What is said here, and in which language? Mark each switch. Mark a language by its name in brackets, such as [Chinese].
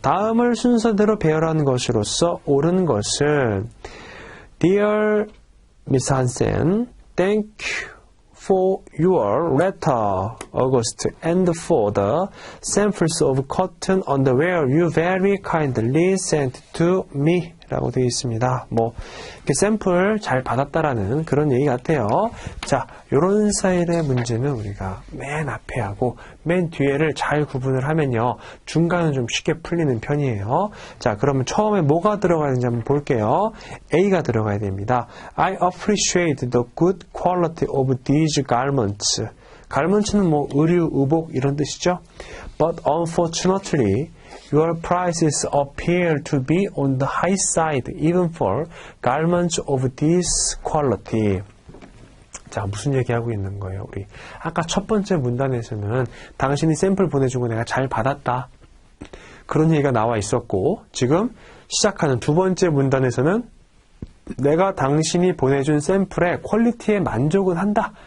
[Korean] 다음을 순서대로 배열한 것으로서 옳은 것은 [English] Dear Miss Hansen, thank you for your letter, August, and for the samples of cotton underwear you very kindly sent to me. [Korean] 라고 되어 있습니다. 뭐 이렇게 샘플 잘 받았다라는 그런 얘기 같아요. 자, 요런 스타일의 문제는 우리가 맨 앞에 하고 맨 뒤에를 잘 구분을 하면요. 중간은 좀 쉽게 풀리는 편이에요. 자, 그러면 처음에 뭐가 들어가야 되는지 한번 볼게요. A가 들어가야 됩니다. [English] I appreciate the good quality of these garments. [Korean] garments는 뭐 의류, 의복 이런 뜻이죠. [English] But unfortunately, your prices appear to be on the high side even for garments of this quality. [Korean] 자, 무슨 얘기하고 있는 거예요, 우리? 아까 첫 번째 문단에서는 당신이 샘플 보내준 거 내가 잘 받았다. 그런 얘기가 나와 있었고, 지금 시작하는 두 번째 문단에서는 내가 당신이 보내준 샘플의 퀄리티에 만족은 한다.